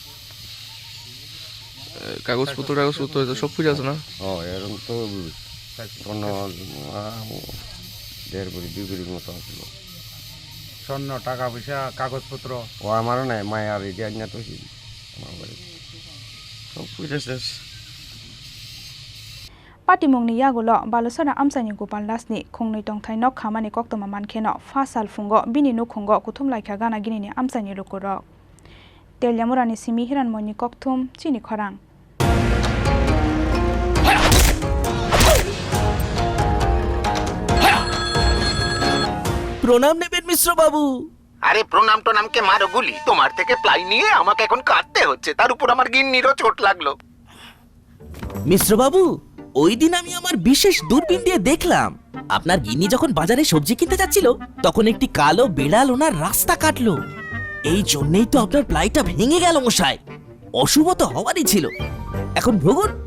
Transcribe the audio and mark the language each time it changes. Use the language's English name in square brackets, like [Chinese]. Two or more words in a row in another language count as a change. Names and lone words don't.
[Bangla] কাগজপত্র সব কিছু আছে না ও এরকম তো অন্য 1.5 কোটি 2 কোটির মতো ছিল স্বর্ণ টাকা পয়সা কাগজপত্র ও আমারও নাই মায়ের আর এটি আনিয়া তো আমার বাড়ি সব পুজো শেষ [Kok Borok] Patimungni yagulo Baluchara amsaini Gopal Das ni khungni tongthai nok khamani koktoma mankheno fasal fungo bini nu khungo kuthum laikha gana gini ni amsaini lukurok Teliamura ni simi hiran moni kokthum Chini Khorang [Bangla] প্রণাম নেবেন মিশ্র বাবু আরে প্রণাম তো নামকে মারো গুলি তোমার থেকে প্লাই নিয়ে আমাকে এখন কাটতে হচ্ছে তার উপর আমার গিন্নিরও চোট লাগলো মিশ্র বাবু ওই দিন আমি আমার বিশেষ দূরবীন দিয়ে দেখলাম আপনার গিন্নি যখন বাজারে সবজি কিনতে যাচ্ছিল তখন একটি কালো বিড়াল ওনার রাস্তা কাটলো এই জন্যই তো আপনার প্লাইটা ভেঙে গেল মশাই অশুভ তো হওয়ারই ছিল এখন ভোগুন